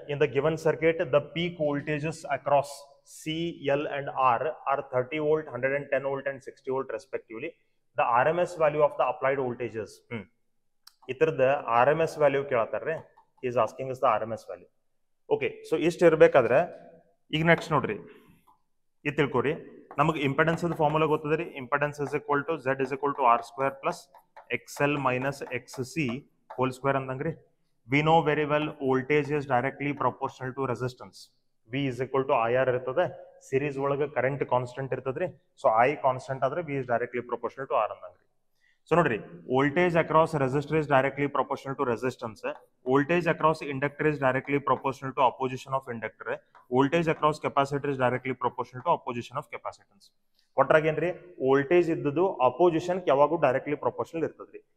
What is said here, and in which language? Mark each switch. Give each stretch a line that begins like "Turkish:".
English: In the given circuit the peak voltages across C, L and R are 30 volt, 110 volt and 60 volt respectively. The RMS value of the applied voltages.
Kannada: ಇತರದ RMS value ಕೇಳತ್ತಾರ್ರಿ.
English: He is asking us the RMS value.
Kannada: Okay, so ಇಷ್ಟ ಇರಬೇಕಾದ್ರೆ ಈಗ next ನೋಡ್ರಿ ಇದು ತಿಳ್ಕೊರಿ. ನಮಗೆ impedance the formula ಗೊತ್ತದ್ರಿ.
English: Impedance is equal to Z is equal to R² plus XL minus XC whole square ಅಂದಂಗ್ರಿ. We know very well voltage is directly proportional to resistance. V is equal to IR
Kannada: ಇರ್ತದೆ. Series ಒಳಗೆ current constant ಇರ್ತದ್ರಿ. So I constant ಆದ್ರೆ
English: V is directly proportional to R ಅಂದಂಗ್ರಿ. So ನೋಡ್ರಿ voltage across resistor is directly proportional to resistance. Voltage across inductor is directly proportional to opposition of inductor. Voltage across capacitor is directly proportional to opposition of capacitance.
Kannada: ಒಟ್ರಾಗೇನ್ರಿ voltage ಇದ್ದದ್ದು opposition ಯಾವಾಗೂ directly proportional ಇರ್ತದ್ರಿ.